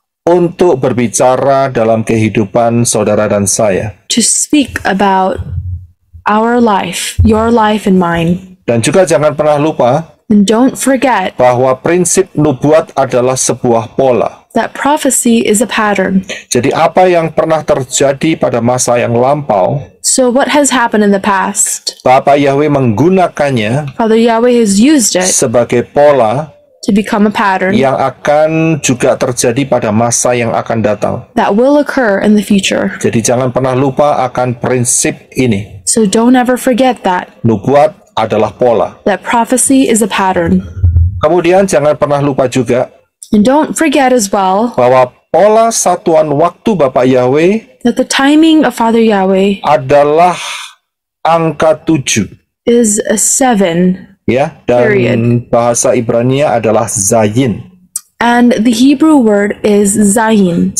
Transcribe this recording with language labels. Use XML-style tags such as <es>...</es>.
<id>untuk berbicara dalam kehidupan saudara dan saya.</id> <en>to speak about our life, your life and mine.</en> <id>Dan juga jangan pernah lupa</id> <en>And don't forget</en> <id>bahwa prinsip nubuat adalah sebuah pola.</id> <en>that prophecy is a pattern.</en> <id>Jadi apa yang pernah terjadi pada masa yang lampau,</id> <en>So what has happened in the past?</en> <id>Bapa Yahweh menggunakannya</id> <en>Father Yahweh has used it</en> <id>sebagai pola</id> <en>to become a pattern</en> <id>yang akan juga terjadi pada masa yang akan datang.</id> <en>that will occur in the future.</en> <id>Jadi jangan pernah lupa akan prinsip ini.</id> <en>So don't ever forget that</en> <id>Nubuat adalah pola.</id> <en>prophecy is a pattern.</en> <id>Kemudian jangan pernah lupa juga</id> <en>And don't forget as well</en> <id>bahwa pola satuan waktu Bapa Yahweh</id> <en>that the timing of Father Yahweh</en> <id>adalah angka 7.</id> <en>is a 7,</en> <id>Ya, dan</id> <en>Period.</en> <id>bahasa Ibrania adalah Zayin.</id> <en>and the Hebrew word is Zayin.</en>